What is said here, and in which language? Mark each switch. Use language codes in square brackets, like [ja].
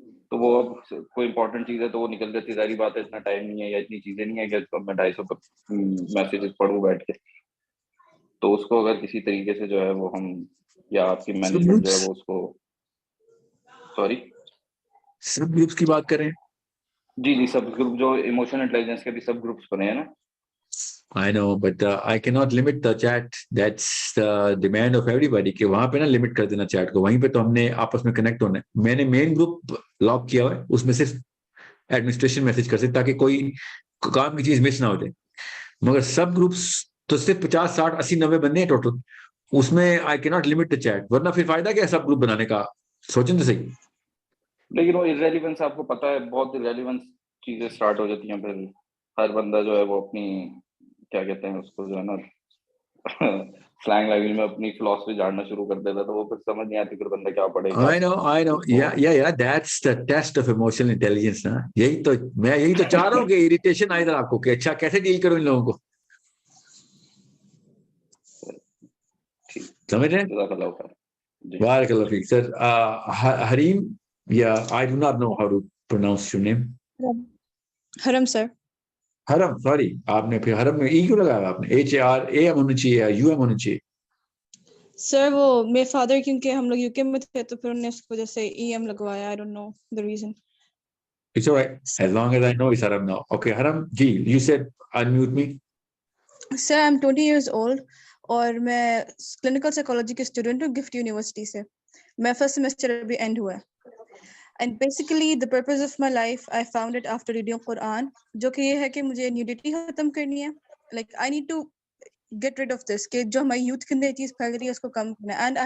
[ur] تو وہ اب کوئی امپورٹنٹ چیز ہے تو وہ نکل جاتی, ظاہری بات ہے اتنا ٹائم نہیں ہے یا اتنی چیزیں نہیں ہے کہ اب میں 250 میسیجز پڑھوں بیٹھ کے. تو اس کو اگر کسی طریقے سے جو ہے وہ ہم, یا آپ کی مینجمنٹ جو ہے وہ اس کو, سوری سب گروپس کی بات کریں. جی سب گروپ جو ایموشنل انٹیلیجنس کے بھی سب گروپس بنے ہیں نا. [en] I know, but I cannot limit the chat. [ur] That's the demand of everybody کہ وہاں پہ نا لمٹ کر دینا چیٹ کو, وہیں پہ تو ہم نے آپس میں کنیکٹ ہونا ہے. میں نے مین گروپ لاک کیا ہوا ہے, اس میں صرف ایڈمنسٹریشن میسج کر سکتے تاکہ کوئی کام کی چیز مس نہ ہو جائے. مگر سب گروپس تو صرف 50 60 80 90 بندے ہیں ٹوٹل, اس میں I cannot limit the chat, ورنہ پھر فائدہ کیا ہے سب گروپ بنانے کا, سوچیں تو صحیح. لیکن وہ irrelevance آپ کو پتا ہے, بہت irrelevance چیزیں سٹارٹ ہو جاتی ہیں. پھر ہر بندہ جو ہے وہ اپنی کیا کہتے ہیں اس کو جو ہے نا سلینگ لینگویج میں اپنی فلاسفی جاننا شروع کر دیتا, تو وہ پھر سمجھ نہیں آتی پھر بندہ کیا پڑھے گا. [en] I know. Yeah, that's the test of emotional intelligence نا. [ur] یہی تو چاہ رہا ہوں کہ اریٹیشن آئے ادھر آپ کو کہ اچھا کیسے ڈیل کروں ان لوگوں کو, سمجھ رہے ہیں. [ar] بارک اللہ فیک سر. [en] حریم, یا I do not know how to pronounce your name. [ur] حرم سر. حرم, سوری, آپ نے پھر حرم میں ای کیوں لگایا آپ نے؟ HRAM ہونا چاہیے یا UM ہونا چاہیے؟ سر وہ میرے فادر کیونکہ ہم لوگ UK میں تھے تو پھر انہوں نے اس وجہ سے EM لگوایا. [en] I don't know the reason. It's all right. As long as I know it's Haram now. Okay, Haram, ji, you said unmute me. [ur] Sir, I'm 20 years old اور میں کلینکل سائیکالوجی کے اسٹوڈنٹ ہوں gift university سے. میں first semester ابھی and ہوا ہے. [en] And basically the purpose of my life I found it after reading Quran, جو کہ یہ ہے کہ مجھے نیوڈیٹی ختم کرنی ہے. [ur] Like I need to get rid of this کہ جو ہماری یوتھ کے اندر چیز پھیل رہی ہے اس کو کم کرنا ہے.